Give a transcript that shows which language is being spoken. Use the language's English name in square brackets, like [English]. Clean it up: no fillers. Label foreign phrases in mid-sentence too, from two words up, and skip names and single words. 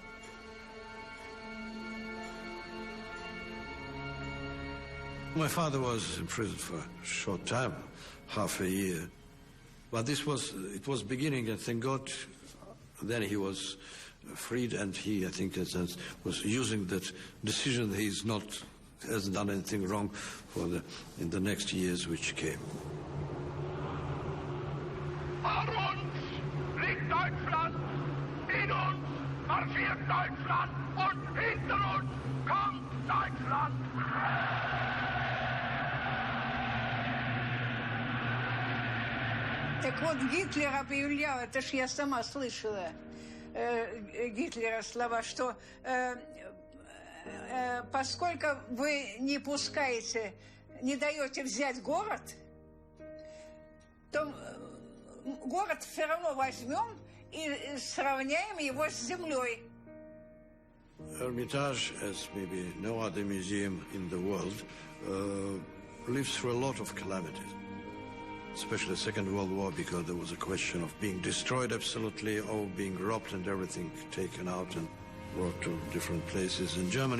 [English] My father was in prison for a short time, half a year. But it was beginning, and thank God, then he was freed, and he, I think, was using that decision that hasn't done anything wrong in the next years which came. [German] Vor uns liegt Deutschland, in uns marschiert Deutschland und hinter uns kommt Deutschland. [Russian] Так вот, Гитлер объявлял, это ж я сама слышала, Гитлера слова, что поскольку вы не пускаете, не даете взять город, то город все равно возьмем и сравняем его с землей. [English] Ermitaž, as maybe no other museum in the world, lives through a lot of calamities, especially the Second World War, because there was a question of being destroyed absolutely, or being robbed and everything taken out and brought to different places in Germany.